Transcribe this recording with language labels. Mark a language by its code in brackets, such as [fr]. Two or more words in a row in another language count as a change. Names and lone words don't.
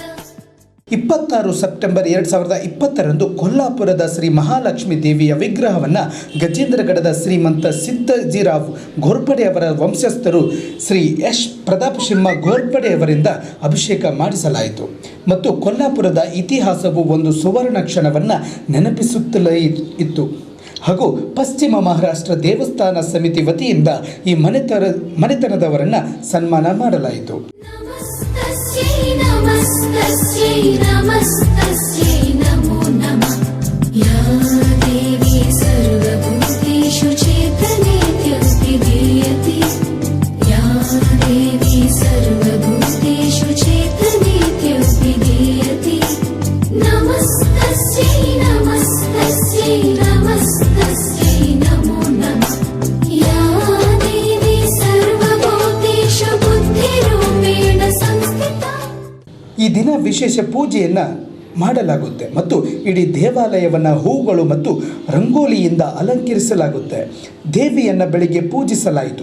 [kn] 26 ಸೆಪ್ಟೆಂಬರ್ 2020ರಂದು ಕೊಲ್ಲಾಪುರದ ಶ್ರೀ ಮಹಾಲಕ್ಷ್ಮಿ ದೇವಿಯ ವಿಗ್ರಹವನ್ನು ಗಜೇಂದ್ರಗಡದ ಶ್ರೀಮಂತ ಸಿದ್ದಜಿರಾವ್ ಘೋರ್ಪಡೆ ಅವರ ವಂಶಸ್ಥರು ಶ್ರೀ ಎಸ್ ಪ್ರತಾಪ್ ಸಿಂಹ ಘೋರ್ಪಡೆ ಅವರಿಂದ ಅಭಿಷೇಕ ಮಾಡಿಸಲಾಯಿತು ಮತ್ತು ಕೊಲ್ಲಾಪುರದ ಇತಿಹಾಸವು ಒಂದು ಸುವರ್ಣ ಕ್ಷಣವನ್ನು ನೆನಪಿಸುತ್ತಲೇ ಇತ್ತು ಹಾಗೂ ಪಶ್ಚಿಮ ಮಹಾರಾಷ್ಟ್ರ ದೇವಸ್ಥಾನ ಸಮಿತಿ ವತಿಯಿಂದ ಈ ಮನೆತನದವರನ್ನು ಸನ್ಮಾನ ಮಾಡಲಾಯಿತು. [sa] नमस्तस्यै नमस्तस्यै नमो नमः या देवी सर्वभूतेषु चेतनेत्यभिधीयते या देवी सर्वभूतेषु चेतनेत्यभिधीयते नमस्तस्यै नमस्तस्यै नमस्तस्यै नमो नमः या देवी सर्वभूतेषु बुद्धिरूपेण संस्थिता. [kn] ಈ ದಿನ ವಿಶೇಷ ಪೂಜೆಯನ್ನು ಮಾಡಲಾಗುತ್ತೆ ಮತ್ತು ಇಡೀ ದೇವಾಲಯವನ್ನು ಹೂಗಳು ಮತ್ತು ರಂಗೋಲಿಯಿಂದ ಅಲಂಕರಿಸಲಾಗುತ್ತೆ. ದೇವಿಯನ್ನು ಬೆಳಿಗ್ಗೆ ಪೂಜಿಸಲಾಯಿತು.